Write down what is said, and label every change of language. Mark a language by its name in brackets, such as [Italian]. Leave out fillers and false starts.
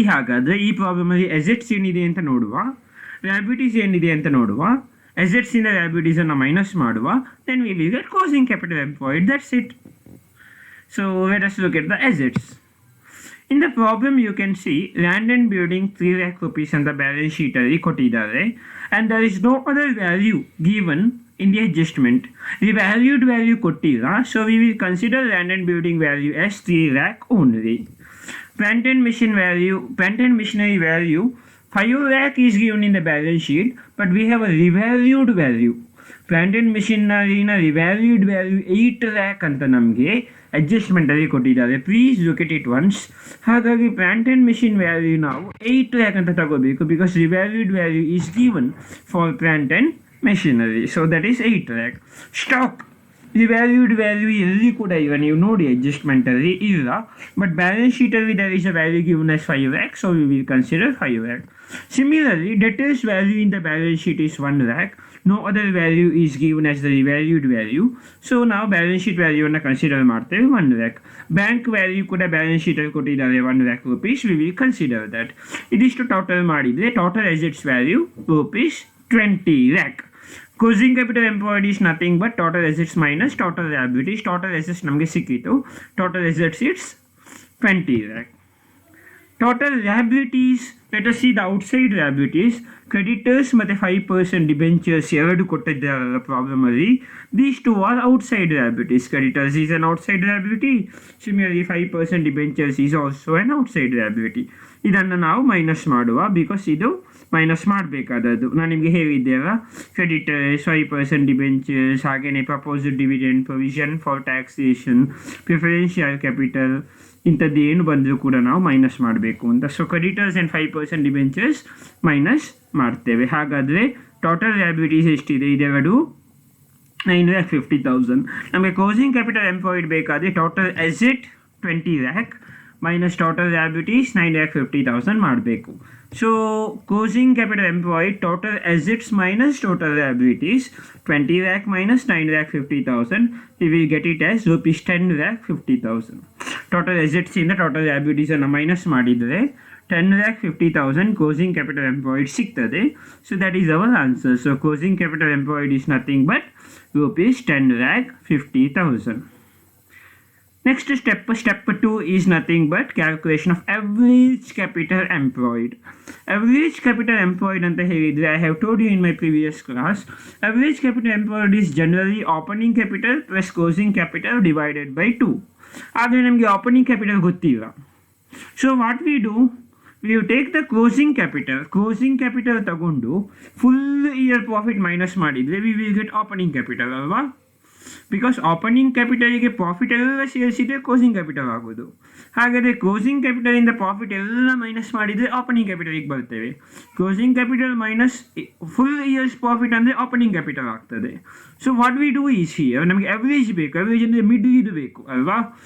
[Kannada] ಹಾಗಾದರೆ ಈ ಪ್ರಾಬ್ಲಮಲ್ಲಿ ಅಸೆಟ್ಸ್ ಏನಿದೆ ಅಂತ ನೋಡುವ, ಲಯಬಿಲಿಟೀಸ್ ಏನಿದೆ ಅಂತ ನೋಡುವ, ಅಸೆಟ್ಸಿಂದ ಲಯಬಿಲಿಟೀಸನ್ನು ಮೈನಸ್ ಮಾಡುವ, [English] Then we will get closing capital employed. That's it. So let us look at the assets. In the problem you can see land and building 3 lakh rupees [Kannada] ಅಂತ ಬ್ಯಾಲೆನ್ಸ್ ಶೀಟಲ್ಲಿ ಕೊಟ್ಟಿದ್ದಾರೆ. [English] And there is no other value given in the adjustment. The valued value [Kannada] ಕೊಟ್ಟಿಲ್ಲ. [English] So we will consider land and building value as 3 lakh only. Plant and machinery value 5 lakh is given in the balance sheet, but we have a revalued value. [Kannada] Plant and machineryನ revalued value 8 lakh ಅಂತ ನಮಗೆ ಅಡ್ಜಸ್ಟ್ಮೆಂಟಲ್ಲಿ ಕೊಟ್ಟಿದ್ದಾರೆ. [English] Please look at it once. ಹಾಗಾಗಿ plant and machine value [Kannada] ನಾವು 8 lakh ಅಂತ ತಗೋಬೇಕು [English] Because revalued value is given for plant and machinery. So that is 8 lakh. Stock revalued value [Kannada] ಎಲ್ಲಿ ಕೂಡ ಈಗ ನೀವು ನೋಡಿ ಅಡ್ಜಸ್ಟ್ಮೆಂಟಲ್ಲಿ ಇಲ್ಲ, [English] But balance ಶೀಟಲ್ಲಿ there is a value given as 5 lakh, so we will consider 5 lakh. Similarly, debtors value in the balance sheet is 1 lakh. No other value is given as the revalued value. So [Kannada] ನಾವು balance sheet ವ್ಯಾಲ್ಯೂವನ್ನು consider ಮಾಡ್ತೇವೆ [English] 1 lakh. Bank value [Kannada] ಕೂಡ balance ಶೀಟಲ್ಲಿ ಕೊಟ್ಟಿದ್ದಾರೆ [English] 1 lakh rupees. We will consider that. [Kannada] ಇದಿಷ್ಟು total ಮಾಡಿದರೆ [English] Total assets value rupees 20 lakh. Closing capital employed is nothing but total assets minus total liabilities. Total assets [Kannada] ನಮಗೆ ಸಿಕ್ಕಿತು. [English] Total assets is 20 lakh. Total liabilities, let us see the outside liabilities. [Kannada] Creditors ಮತ್ತು 5% debentures ಎರಡು ಕೊಟ್ಟಿದ್ದಾರಲ್ಲ ಪ್ರಾಬ್ಲಮಲ್ಲಿ. [English] These two are outside liabilities. Creditors is an outside liability. Similarly 5% debentures is also an outside liability. [Kannada] ಇದನ್ನು ನಾವು minus ಮಾಡುವ because ಇದು minus ಮಾಡಬೇಕಾದದ್ದು. ನಾನು ನಿಮಗೆ ಹೇಳಿದ್ದೇವೆ creditors, 5% debentures, ಹಾಗೆಯೇ proposed dividend, provision for taxation, preference share capital ಇಂಥದ್ದು ಏನು ಬಂದರೂ ಕೂಡ ನಾವು ಮೈನಸ್ ಮಾಡಬೇಕು ಅಂತ. So creditors and 5% debentures minus ಮಾಡ್ತೇವೆ. ಹಾಗಾದರೆ ಟೋಟಲ್ ಲಯಬಿಲಿಟೀಸ್ ಎಷ್ಟಿದೆ? ಇದೆರಡು 9,50,000. ನಮಗೆ ಕ್ಲೋಸಿಂಗ್ ಕ್ಯಾಪಿಟಲ್ ಎಂಪ್ಲಾಯ್ಡ್ ಬೇಕಾದರೆ total asset 20 lakh minus total liabilities 9,50,000 ಮಾಡಬೇಕು. [English] So closing capital employed total assets minus total liabilities 20 lakh minus 9,50,000. We will get it as rupees 10,50,000. [Kannada] Total ಅಸೆಟ್ಸಿಂದ total ಲಯಬಿಲಿಟೀಸನ್ನು minus ಮಾಡಿದರೆ 10,50,000 closing capital employed ಸಿಗ್ತದೆ. [English] So that is our answer. So closing capital employed is nothing but rupees 10,50,000. Next step 2 is nothing but calculation of average capital employed. Average capital employed [Kannada] anta helidre, [English] I have told you in my previous class, average capital employed is generally opening capital plus closing capital divided by 2. [Kannada] ಆದರೆ ನಮಗೆ opening capital ಗೊತ್ತಿಲ್ಲ. [English] So what we do, we take the closing capital ತಗೊಂಡು full year profit minus ಮಾಡಿದರೆ we will get opening capital ಅಲ್ವಾ? [Kannada] Because opening ಕ್ಯಾಪಿಟಲಿಗೆ profit ಎಲ್ಲ ಸೇರಿಸಿದರೆ closing capital ಆಗೋದು. ಹಾಗಾದರೆ ಕ್ಲೋಸಿಂಗ್ ಕ್ಯಾಪಿಟಲಿಂದ ಪ್ರಾಫಿಟ್ ಎಲ್ಲ ಮೈನಸ್ ಮಾಡಿದರೆ ಓಪನಿಂಗ್ ಕ್ಯಾಪಿಟಲಿಗೆ ಬರ್ತೇವೆ. Closing capital minus full years profit ಅಂದರೆ ಓಪನಿಂಗ್ ಕ್ಯಾಪಿಟಲ್ ಆಗ್ತದೆ. [English] so what we do is here, [Kannada] ನಮಗೆ ಅವರೇಜ್ ಬೇಕು. ಅವರೇಜ್ ಅಂದರೆ ಮಿಡ್ ಇದು ಬೇಕು ಅಲ್ವಾ?